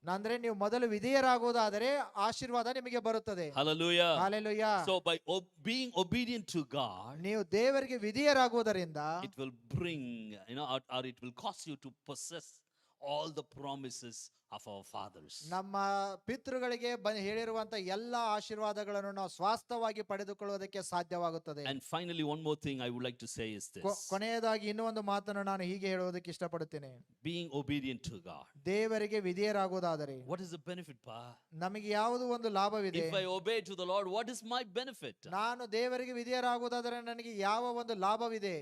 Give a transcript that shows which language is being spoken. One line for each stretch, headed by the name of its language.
Kannada: ಅಂದ್ರೆ ನೀವು ಮೊದಲು ವಿಧೇಯರಾಗುವುದಾದರೆ ಆಶೀರ್ವಾದ ನಿಮಗೆ ಬರುತ್ತದೆ.
English: Hallelujah.
Kannada: Hallelujah.
English: So by being obedient to God,
Kannada: ನೀವು ದೇವರಿಗೆ ವಿಧೇಯರಾಗುವುದರಿಂದ
English: it will bring, or it will cause you to possess all the promises of our fathers.
Kannada: ನಮ್ಮ ಪಿತೃಗಳಿಗೆ ಹೇಳಿರುವಂತ ಎಲ್ಲ ಆಶೀರ್ವಾದಗಳನ್ನು ನಾವು ಸ್ವಾಸ್ಥವಾಗಿ ಪಡೆದುಕೊಳ್ಳುವುದಕ್ಕೆ ಸಾಧ್ಯವಾಗುತ್ತದೆ.
English: And finally, one more thing I would like to say is this.
Kannada: ಕೊನೆಯದಾಗಿ ಇನ್ನೂ ಒಂದು ಮಾತನ್ನು ನಾನು ಹೀಗೆ ಹೇಳುವುದಕ್ಕೆ ಇಷ್ಟಪಡುತ್ತೇನೆ.
English: Being obedient to God.
Kannada: ದೇವರಿಗೆ ವಿಧೇಯರಾಗುವುದಾದರೆ
English: What is the benefit, pa?
Kannada: ನಮಗೆ ಯಾವುದು ಒಂದು ಲಾಭವಿದೆ?
English: If I obey to the Lord, what is my benefit?
Kannada: ನಾನು ದೇವರಿಗೆ ವಿಧೇಯರಾಗುವುದಾದರೆ ನನಗೆ ಯಾವ ಒಂದು ಲಾಭವಿದೆ?